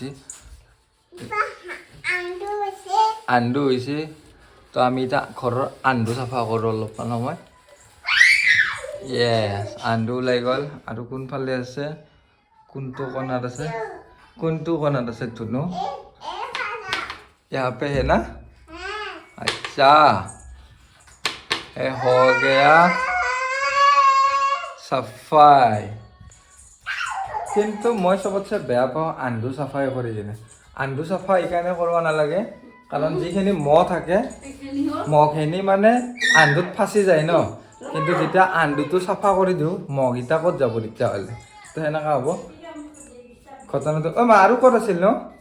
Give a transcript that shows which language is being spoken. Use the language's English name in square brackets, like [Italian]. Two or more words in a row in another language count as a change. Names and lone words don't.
[Assamese] হৈছে তো আমি এতিয়া ঘৰৰ আন্দু চাফা কৰোঁ অলপমান সময় য়েছ আন্দু ওলাই গ'ল আৰু কোনফালে আছে কোনটো কোণাত আছে ধুনু [Hindi] यहाँ पे है ना अच्छा हो गया [Assamese] सफाई কিন্তু মই চবতছে বেয়া পাওঁ আন্দু চাফাই কৰি কিনে আন্দু চাফা এইকাৰণে কৰিব নালাগে কাৰণ যিখিনি মহ থাকে মহখিনি মানে আন্দুত ফাঁচি যায় ন কিন্তু যেতিয়া আন্দুটো চাফা কৰি দিওঁ মহকেইটা ক'ত যাব তেতিয়াহ'লে তো সেনেকুৱা হ'ব ঘটনাটো মা আৰু ক'ত আছিল ন